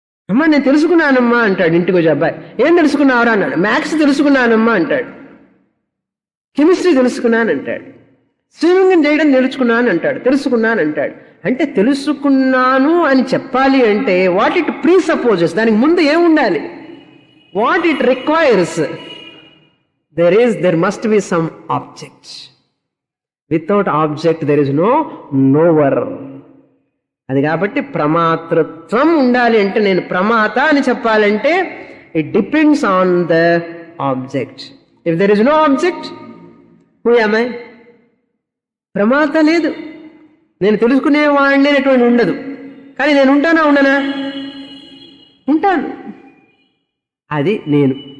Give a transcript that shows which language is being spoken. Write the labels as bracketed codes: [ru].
[te] అమ్మా నేను తెలుసుకున్నానమ్మా అంటాడు ఇంటికి వచ్చే అబ్బాయి. ఏం తెలుసుకున్నావురా అన్నాడు. మ్యాథ్స్ తెలుసుకున్నానమ్మా అంటాడు. కెమిస్ట్రీ తెలుసుకున్నాను అంటాడు. స్విమ్మింగ్ చేయడం నేర్చుకున్నాను అంటాడు. తెలుసుకున్నాను అంటాడు. అంటే తెలుసుకున్నాను అని చెప్పాలి అంటే [en] what it presupposes, [te] దానికి ముందు ఏముండాలి? [en] What it requires, there must be some object. Without object there is no knower. [te] అది కాబట్టి ప్రమాతృత్వం ఉండాలి అంటే, నేను ప్రమాత అని చెప్పాలంటే [en] It depends on the object. If there is no object, who am I? [te] ప్రమాత లేదు, నేను తెలుసుకునేవాడిని అనేటువంటి ఉండదు. కానీ నేను ఉంటానా ఉండనా? ఉంటాను. అది నేను.